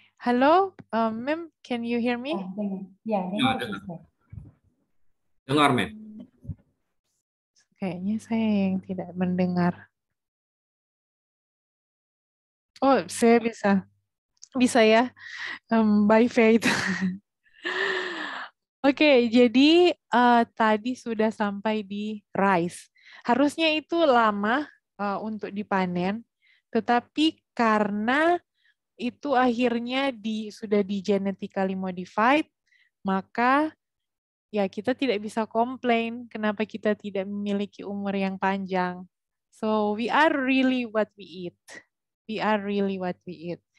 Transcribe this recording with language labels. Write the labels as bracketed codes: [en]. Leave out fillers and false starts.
[en] Halo, ma'am, can you hear me? [id] Ya, dengar sister. Dengar, Mem. Kayaknya saya yang tidak mendengar. Oh, saya bisa. Bisa ya, [en] by faith. [id] Oke, jadi tadi sudah sampai di rice. Harusnya itu lama untuk dipanen, tetapi karena itu akhirnya sudah di genetically modified, maka ya kita tidak bisa komplain kenapa kita tidak memiliki umur yang panjang. [en] So we are really what we eat. We are really what we eat.